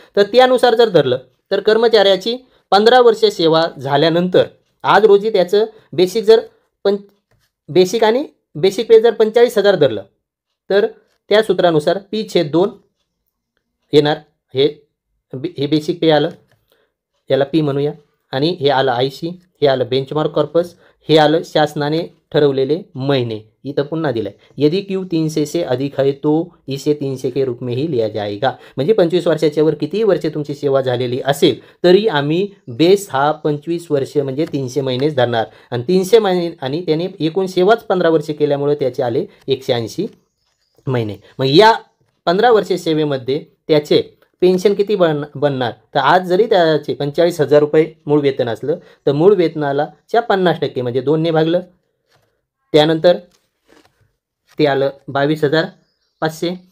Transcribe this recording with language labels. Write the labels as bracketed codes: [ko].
[mr] तर त्यानुसार जर धरलं तर कर्मचाऱ्याची 15 वर्षे सेवा झाल्यानंतर आज रोजी त्याचं बेसिक जर बेसिक आणि बेसिक पे जर 45,000 धरलं तर त्या सूत्रानुसार P/2 येणार. हे बेसिक पे आलं, याला P म्हणूया, आणि हे आलं IC, हे आलं बेंचमार्क कॉर्पस, हे आलं शासनाने ठरवलेले महिने. इथं पुन्हा दिलं आहे, [hi] यदि Q 300 से अधिक है तो इसे 300 के रूप में ही लिया जाएगा. [mr] म्हणजे 25 वर्षाच्या वर कितीही वर्षे तुमची सेवा झालेली असेल तरी आम्ही बेस हा 25 वर्ष म्हणजे 300 महिनेच धरणार. आणि 300 महिने आणि त्याने एकूण सेवाच 15 वर्षे केल्यामुळे त्याचे आले 180 महिने. मग या 15 वर्षे सेवेमध्ये त्याचे पेन्शन किती बनणार, तर आज जरी त्याचे 45,000 रुपये मूळ वेतन असलं तर मूळ वेतनाला 50% म्हणजे 2 ने भागलं, त्यानंतर ते आलं 22,500.